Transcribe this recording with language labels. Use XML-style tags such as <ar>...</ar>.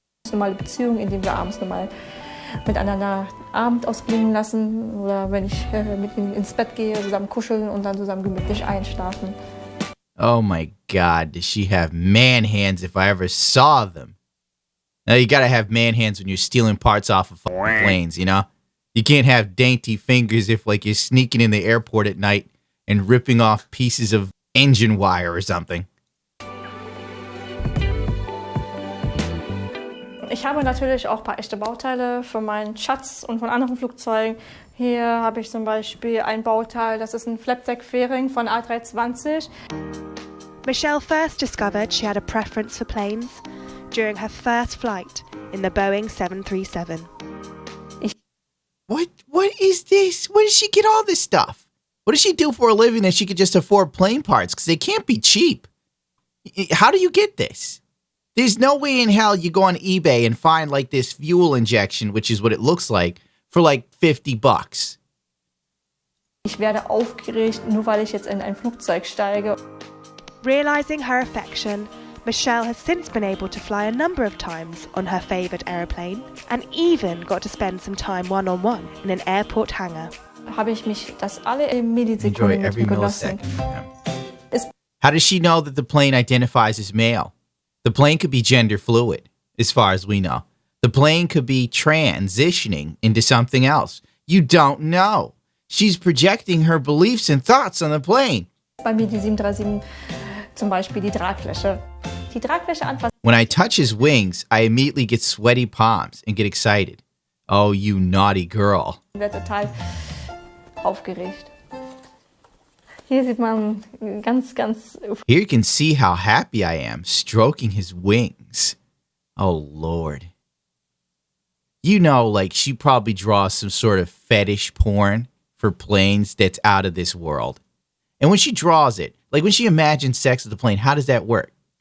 <de>Normale Beziehung, indem wir abends nochmal miteinander Abend ausklingen lassen oder wenn ich mit ihm ins Bett gehe, zusammen kuscheln und dann zusammen gemütlich einschlafen.</de> <en>Oh my God, does she have man hands if I ever saw them? Now you gotta have man hands when you're stealing parts off of fucking planes, you know? You can't have dainty fingers if like you're sneaking in the airport at night and ripping off pieces of engine wire or something.</en> <de>Ich habe natürlich auch ein paar echte Bauteile von meinem Schatz und von anderen Flugzeugen. Hier habe ich zum Beispiel ein Bauteil, das ist ein Flapdeck-Fairing von A320.</de> <en>Michelle first discovered she had a preference for planes during her first flight in the Boeing 737. What is this? Where does she get all this stuff? What does she do for a living that she could just afford plane parts? Because they can't be cheap. How do you get this? There's no way in hell you go on eBay and find like this fuel injection, which is what it looks like, for like $50.</en> <de>Ich werde aufgeregt, nur weil ich jetzt in ein Flugzeug steige.</de> <en>Realizing her affection, Michelle has since been able to fly a number of times on her favorite aeroplane and even got to spend some time one-on-one in an airport hangar.</en> <de>Habe ich mich das alle Millisekunden mit genossen.</de> <en>How does she know that the plane identifies as male? The plane could be gender fluid, as far as we know. The plane could be transitioning into something else. You don't know. She's projecting her beliefs and thoughts on the plane.</en> <de>Bei mir die 737 zum Beispiel die Tragfläche. Die Tragfläche anfassen.</de> <en>When I touch his wings, I immediately get sweaty palms and get excited. Oh, you naughty girl.</en> <de>Ich werde total aufgeregt. Hier sieht man ganz...</de> <en>Here you can see how happy I am, stroking his wings. Oh, Lord. You know, like, she probably draws some sort of fetish porn for planes that's out of this world. And when she draws it, like, when she imagines sex with the plane, how does that work?</en>